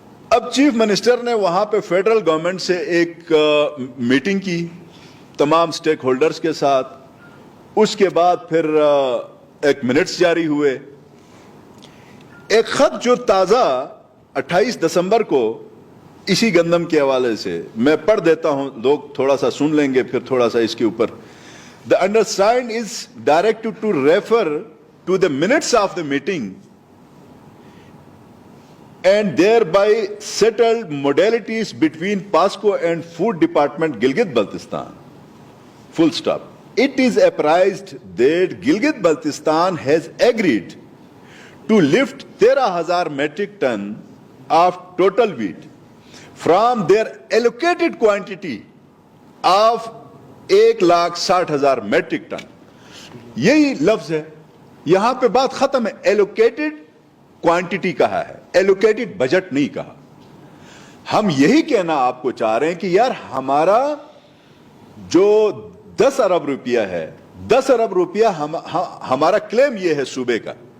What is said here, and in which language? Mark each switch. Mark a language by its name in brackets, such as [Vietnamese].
[Urdu] اب chief minister نے وہاں پہ فیڈرل گورنمنٹ سے ایک میٹنگ کی تمام سٹیک ہولڈرز کے ساتھ. اس کے بعد پھر ایک منٹس جاری ہوئے. ایک خط جو تازہ 28 دسمبر کو اسی گندم کے حوالے سے میں پڑھ دیتا ہوں, لوگ تھوڑا سا سن لیں گے پھر تھوڑا سا اس کے اوپر. [English] The undersigned is directed to refer to the minutes of the meeting and thereby settled modalities between PASCO and Food Department Gilgit Baltistan. Full stop. It is apprised that Gilgit Baltistan has agreed to lift 13,000 metric ton of total wheat from their allocated quantity of 1,60,000 metric ton. [Urdu] یہی لفظ ہے, یہاں پہ بات ختم ہے. Allocated quantity کہا ہے, ایلوکیٹڈ بجٹ نہیں کہا. ہم یہی کہنا آپ کو چاہ رہے ہیں کہ یار ہمارا جو 10 ارب روپیہ ہے, 10 ارب روپیہ ہمارا کلیم یہ ہے صوبے کا.